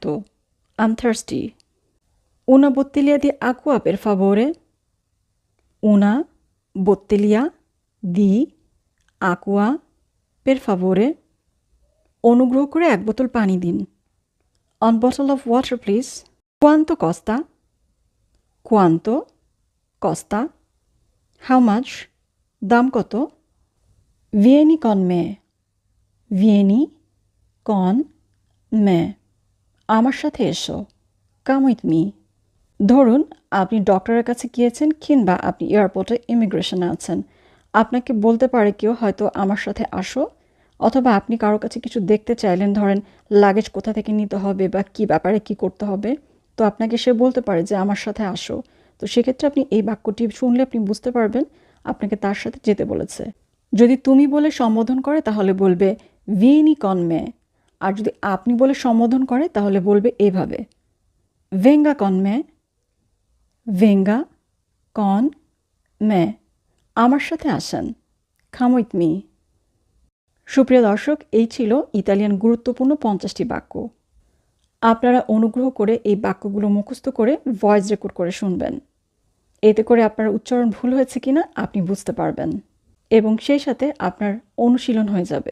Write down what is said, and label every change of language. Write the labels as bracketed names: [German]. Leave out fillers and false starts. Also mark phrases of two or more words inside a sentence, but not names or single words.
[English] I'm thirsty. [Italian] Una bottiglia di acqua per favore. Una bottiglia di acqua per favore. [Bangla] অনুগ্রহ করে এক বোতল পানি দিন। [English] One bottle of water please. [Italian] Quanto costa? Quanto costa? [English] How much? [Bangla] দাম কত? [Italian] Vieni con me. Vieni con me. [Bangla] আমার সাথে এসো। [English] Come with me. [Bangla] ধরুন আপনি ডক্টরের কাছে গিয়েছেন কিংবা আপনি এয়ারপোর্টে ইমিগ্রেশনে আছেন। আপনাকে বলতে পারে কেউ হয়তো আমার সাথে আসো, অথবা আপনি কারো কাছে কিছু দেখতে চাইলেন, ধরেন লাগেজ কোথা থেকে নিতে হবে বা কী ব্যাপারে কী করতে হবে, তো আপনাকে সে বলতে পারে যে আমার সাথে আসো। তো সেক্ষেত্রে আপনি এই বাক্যটি শুনলে আপনি বুঝতে পারবেন আপনাকে তার সাথে যেতে বলেছে। যদি তুমি বলে সম্বোধন করে তাহলে বলবে [Italian] vieni con me, [Bangla] আর যদি আপনি বলে সম্বোধন করে তাহলে বলবে এভাবে [Italian] venga con me. Venga con me. [Bangla] আমার সাথে আসেন। [English] Come with me. [Bangla] সুপ্রিয় দর্শক, এই ছিল ইতালিয়ান গুরুত্বপূর্ণ 50টি বাক্য। আপনারা অনুগ্রহ করে এই বাক্যগুলো মুখস্থ করে ভয়েস রেকর্ড করে শুনবেন। এতে করে আপনার উচ্চারণ ভুল হয়েছে কিনা আপনি বুঝতে পারবেন এবং সেই সাথে আপনার অনুশীলন হয়ে যাবে।